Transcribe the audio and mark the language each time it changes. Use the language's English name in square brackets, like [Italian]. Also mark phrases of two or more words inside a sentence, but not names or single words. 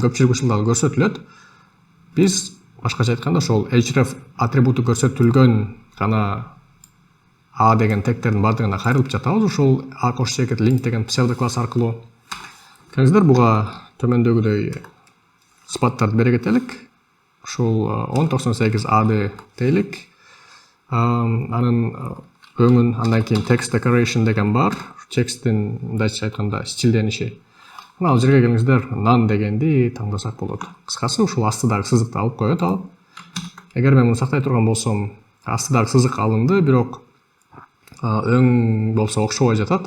[Kyrgyz] Көпчүлүк учурларда көрсөтүлөт. Биз башкача айтканда ошол href атрибуту көрсөтүлгөн гана A деген тегтердин баардыгына кайрылып жатабыз. Ушул A_link деген псевдокласс аркылуу. Келиңиздер буга төмөндөгүдөй сыпаттарды бере кетелик. Ушул 1098AD дейлик. Анын өңүн, андан кийин [English] text decoration [Kyrgyz] деген бар. Тексттин мындайча айтканда стилдениши. Ал жерге келиңиздер none дегенди таңдасак болот. Кыскасы ушул астыдагы сызыкты алып коет ал. Эгер мен муну сактай турган болсом, астыдагы сызык алынды, бирок өң болсо окшобой жатат.